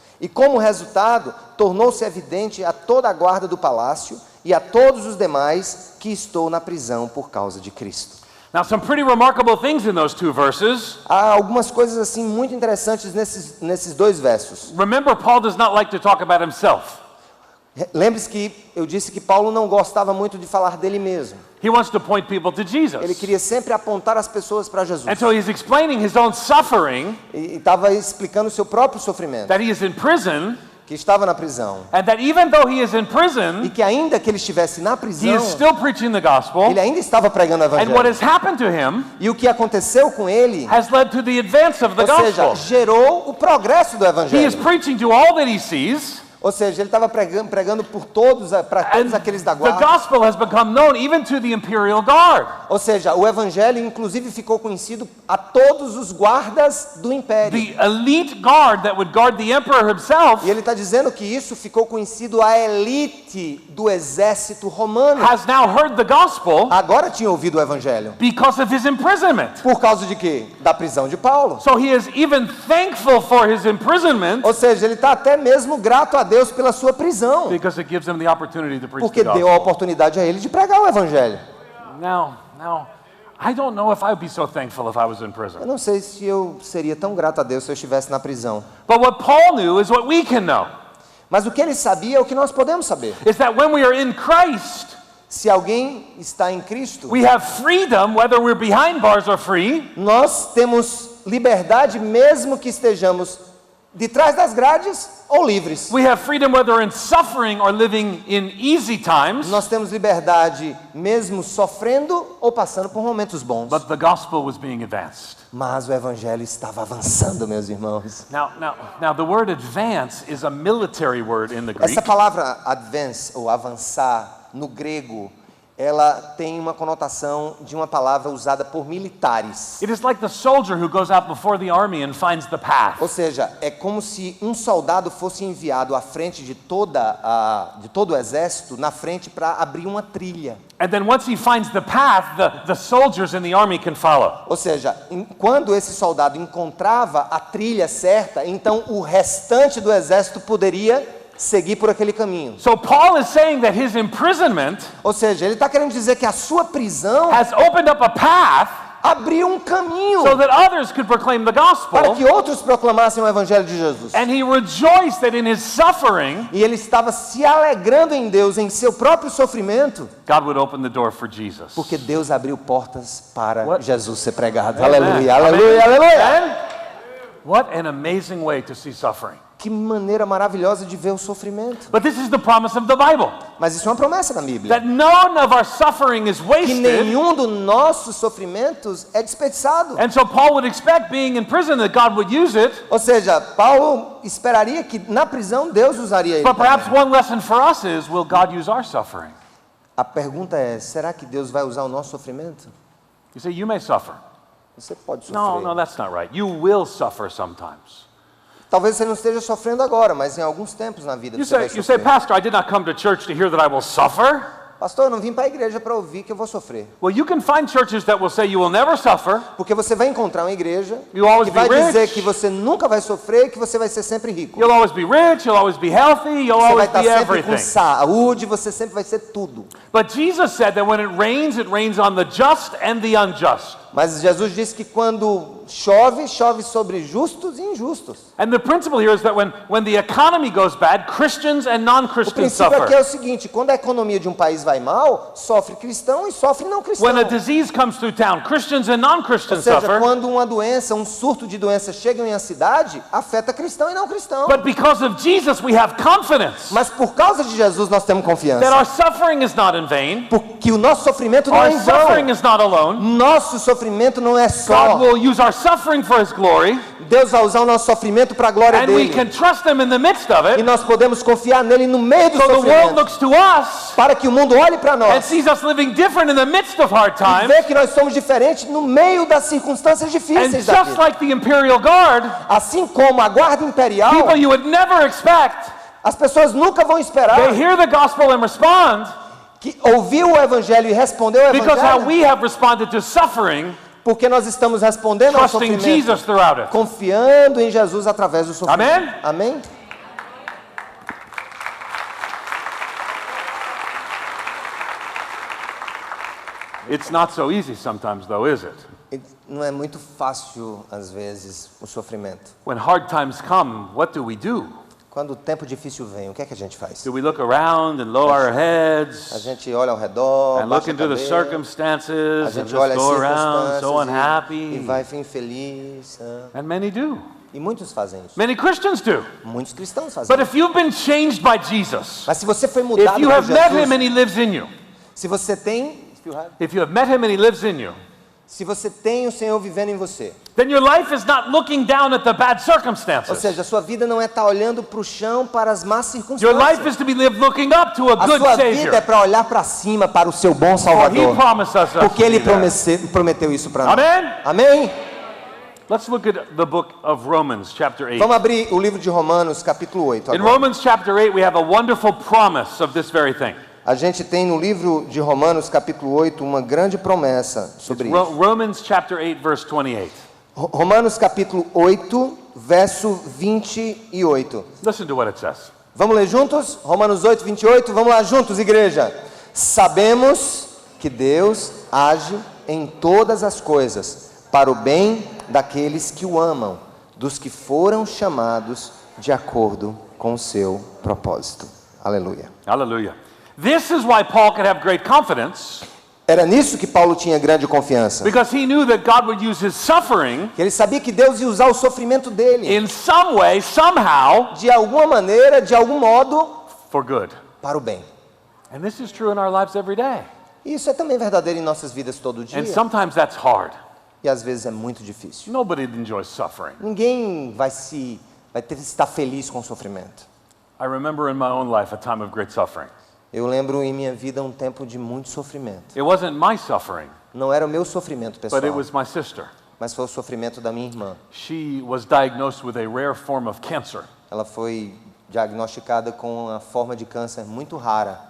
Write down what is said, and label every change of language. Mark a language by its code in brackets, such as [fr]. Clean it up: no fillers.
[pt] E como resultado, tornou-se evidente a toda a guarda do palácio e a todos os demais que estou na prisão por causa de Cristo. [en] Now some pretty remarkable things in those 2 verses. [pt] Há algumas coisas assim muito interessantes nesses 2 versos. [en] Remember, Paul does not like to talk about himself. [pt] Lembre-se que eu disse que Paulo não gostava muito de falar dele mesmo. [en] He wants to point people to Jesus. [pt] Ele queria sempre apontar as pessoas para Jesus. [en] And so he's explaining his own suffering, [pt] E estava explicando o seu próprio sofrimento, [en] that he is in prison, [pt] que estava na prisão. [en] and that even though he is in [pt] E [en] prison, [pt] que ainda que ele estivesse na [en] he [pt] prisão, [en] is still preaching the gospel. [pt] ele ainda estava pregando o [en] And what [pt] Evangelho. [en] has happened to him [pt] E o que aconteceu com ele, [en] has led to the advance of the [pt] ou seja, [en] gospel. [pt] gerou o progresso do [en] He is [pt] Evangelho. [en] preaching to all that he sees, [pt] Ou seja, ele estava pregando para todos [en] and [pt] aqueles da [en] the [pt] guarda. [en] gospel has become known even to the imperial guard. [pt] Ou seja, o Evangelho inclusive ficou conhecido a todos os guardas do Império. [en] The elite guard that would guard the emperor himself [pt] E ele está dizendo que isso ficou conhecido à elite do exército romano. [en] has now heard the gospel [pt] Agora tinha ouvido o Evangelho. [en] because of his imprisonment. [pt] Por causa de quê? Da prisão de Paulo. [en] So he is even thankful for his imprisonment [pt] Ou seja, ele está até mesmo grato a Deus pela sua prisão. [en] because it gives him the opportunity to preach [pt] Porque [en] the [pt] deu a [en] gospel. [pt] oportunidade a ele de pregar o Evangelho. [en] Now, I don't know if I would be so thankful if I was in [pt] Eu [en] prison. [pt] não sei se eu seria tão grato a Deus se eu estivesse na prisão. [en] But what Paul knew is what we can know. [pt] Mas o que ele sabia é o que nós podemos saber. [en] Is that when we are in Christ, [pt] Se alguém está em Cristo, [en] we have freedom, whether we're behind bars or free, [pt] nós temos liberdade mesmo que estejamos de trás das grades ou livres. [en] we have freedom whether in suffering or living in easy times, [pt] Nós temos liberdade mesmo sofrendo ou passando por momentos bons. [en] but the gospel was being advanced. [pt] Mas o Evangelho estava avançando, meus irmãos. [en] Now, the word advance is a military word in the Greek. [pt] Essa palavra advance, ou avançar, no grego, ela tem uma conotação de uma palavra usada por militares. [en] It is like the soldier who goes out before the army and finds the path. [pt] Ou seja, é como se um soldado fosse enviado à frente de todo o exército, na frente para abrir uma trilha. [en] And then once he finds the path, the soldiers in the army can follow. [pt] Ou seja, quando esse soldado encontrava a trilha certa, então o restante do exército poderia seguir por aquele caminho. [en] So Paul is saying that his imprisonment [pt] Ou seja, ele está querendo dizer que a sua prisão [en] has opened up a path [pt] abriu um caminho [en] so that others could proclaim the gospel. [pt] para que outros proclamassem o Evangelho de Jesus. [en] And he rejoiced that in his suffering, [pt] E ele estava se alegrando em Deus, em seu próprio sofrimento, [en] God would open the door for Jesus. [pt] porque Deus abriu portas para [en] What? [pt] Jesus ser pregado. [en] Amen. [pt] Aleluia, [en] Amen. [pt] aleluia, aleluia. [en] And what an amazing way to see suffering. [pt] Que maneira maravilhosa de ver o sofrimento. [en] But this is the promise of the Bible, [pt] Mas isso é uma promessa na Bíblia. [en] that none of our suffering is [pt] Que [en] wasted. [pt] nenhum dos nossos sofrimentos é desperdiçado. [en] And so Paul would expect, being in prison, that God would use it. [pt] Ou seja, Paulo esperaria que na prisão Deus usaria ele. [en] But perhaps [pt] também. [en] one lesson for us is, will God use our suffering? [pt] A pergunta é, será que Deus vai usar o nosso sofrimento? [en] You say, you may suffer. [pt] Você pode sofrer. [en] No, that's not right. You will suffer sometimes. [pt] Talvez você não esteja sofrendo agora, mas em alguns tempos na vida [en] You [pt] você vai [en] say, [pt] sofrer. [en] Pastor, I did not come to church to hear that I will suffer. [pt] Pastor, eu não vim para a igreja para ouvir que eu vou sofrer. [en] Well, you can find churches that will say you will never suffer. [pt] Porque você vai encontrar uma igreja [en] You'll always [pt] que vai [en] be rich. [pt] dizer que você nunca vai sofrer e que você vai ser sempre rico. [en] You'll always be rich, you'll always be healthy, you'll [pt] Você vai [en] always [pt] estar [en] be [pt] sempre com [en] everything. [pt] saúde, você sempre vai ser tudo. [en] But Jesus said that when it rains on the just and the unjust. [pt] Mas Jesus disse que quando chove, chove sobre justos e injustos. [en] And the principle here is that when the economy goes bad, Christians and [pt] O [en] non-Christians [pt] princípio aqui é [en] suffer. [pt] o seguinte, quando a economia de um país vai mal, sofre cristão e sofre não cristão. [en] When a disease comes through town, Christians and [pt] Ou [en] non-Christians [pt] seja, [en] suffer. [pt] quando uma doença, um surto de doença chega em uma cidade, afeta cristão e não cristão. [en] But because of Jesus, we have confidence [pt] Mas por causa de Jesus nós temos [en] that [pt] confiança. [en] our suffering is not in vain, [pt] Porque o nosso sofrimento não [en] our [pt] é em vão. [en] suffering is not alone. [pt] Nosso sofrimento não é [en] God [pt] só. [en] will use our suffering for His glory, [pt] Deus vai usar o nosso sofrimento para a glória [en] and we can [pt] dele. [en] trust Him in the midst of [pt] E [en] it. [pt] nós podemos confiar nele no meio do [en] So the world [pt] sofrimento. [en] looks to us [pt] Para que o mundo olhe para [en] and [pt] nós [en] sees us living different in the midst of hard [pt] e [en] times. [pt] vê que nós somos diferentes no meio das circunstâncias [en] And [pt] difíceis da [en] just [pt] vida. [en] like the Imperial Guard, [pt] Assim como a guarda imperial, [en] people you would never expect, [pt] as pessoas nunca vão esperar [en] they hear the gospel and respond [pt] que ouviu o evangelho e respondeu o [en] because how [pt] evangelho, [en] we have responded to suffering, [pt] porque nós estamos respondendo ao [en] trusting [pt] sofrimento, [en] Jesus throughout it. [pt] confiando em Jesus através do sofrimento. Amém? Amém? [en] It's not so easy sometimes, though, is it? [pt] E não é muito fácil, às vezes, o sofrimento. [en] When hard times come, what do we do? [pt] Quando o tempo difícil vem, o que é que a gente faz? [en] Do we look around and lower our [pt] A [en] heads [pt] gente olha ao redor, [en] and look [pt] baixa a [en] into the [pt] cabeça, a [en] circumstances and [pt] gente [en] just [pt] olha as [en] go around so [pt] circunstâncias e [en] unhappy? [pt] vai infeliz. [en] And many do. [pt] E muitos fazem isso. [en] Many Christians do. [pt] Muitos cristãos fazem [en] But [pt] isso. [en] if you've been changed by Jesus, [pt] Mas se você foi [en] if [pt] mudado [en] you [pt] por [en] have met Him [pt] Jesus, [en] and He lives in you, [pt] se você tem, [en] if you have met Him and He lives in you, [pt] se você tem o Senhor vivendo em você, [en] then your life is not looking down at the bad [pt] ou [en] circumstances. [pt] seja, a sua vida não é estar olhando para o chão, para as más [en] Your life [pt] circunstâncias. [en] is to be lived looking up to a [pt] A [en] good [pt] sua vida é [en] Savior. [pt] para olhar para cima, para o seu bom [en] For He [pt] Salvador. [en] promised us [pt] Porque [en] to [pt] Ele [en] be that. [pt] prometeu isso para nós. [en] Amen? [pt] Amém? [en] Let's look at the book of Romans, chapter 8. [pt] Vamos abrir o livro de Romanos, capítulo 8 [en] In [pt] agora. [en] Romans chapter 8, we have a wonderful promise of this very thing. [pt] A gente tem no livro de Romanos, capítulo 8, uma grande promessa sobre isso. [en] Romans chapter 8, verse 28. [pt] Romanos, capítulo 8, verso 28. [en] Listen to what it says. [pt] Vamos ler juntos? Romanos 8, 28. Vamos lá juntos, igreja. Sabemos que Deus age em todas as coisas para o bem daqueles que o amam, dos que foram chamados de acordo com o seu propósito. Aleluia. [en] Hallelujah. This is why Paul could have great confidence, [pt] Era nisso que Paulo tinha grande confiança. [en] because he knew that God would use his suffering [pt] Que ele sabia que Deus ia usar o sofrimento dele, [en] in some way, somehow, [pt] de alguma maneira, de algum modo, [en] for good. [pt] para o bem. [en] And this is true in our lives every day. [pt] E isso é também verdadeiro em nossas vidas todo dia. [en] And sometimes that's hard. [pt] E às vezes é muito difícil. [en] Nobody enjoys suffering. [pt] Ninguém vai ter que estar feliz com o sofrimento. [en] I remember in my own life a time of great suffering. [pt] Eu lembro em minha vida um tempo de muito sofrimento. [en] It wasn't my suffering, [pt] Não era o meu sofrimento pessoal, [en] but it was my sister. [pt] mas foi o sofrimento da minha irmã. [en] She was diagnosed with a rare form of cancer. [pt] Ela foi diagnosticada com uma forma de câncer muito rara.